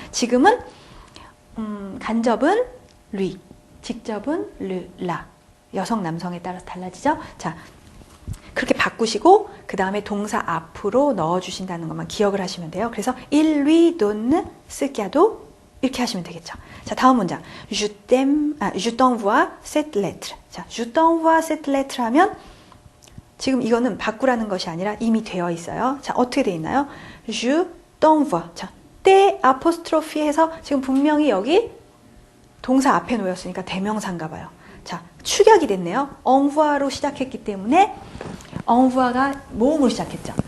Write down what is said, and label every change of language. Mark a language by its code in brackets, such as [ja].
[ko] 지금은 간접은 lui, 직접은 le, la. 여성, 남성에 따라서 달라지죠. 자, 그렇게 바꾸시고 그 다음에 동사 앞으로 넣어주신다는 것만 기억을 하시면 돼요. 그래서 [fr] il lui donne [ko] 쓰꺄도 이렇게 하시면 되겠죠. 자, 다음 문장. [fr] Je t'envoie cette lettre. [ko] 자, [fr] je t'envoie cette lettre [ko] 하면 지금 이거는 바꾸라는 것이 아니라 이미 되어 있어요. 자, 어떻게 되어 있나요? [fr] Je t'envoie. [ko] 자, 때 아포스트로피 해서 지금 분명히 여기 동사 앞에 놓였으니까 대명사인가 봐요. 자, 축약이 됐네요. envoi로 시작했기 때문에 envoi가 모음으로 시작했죠.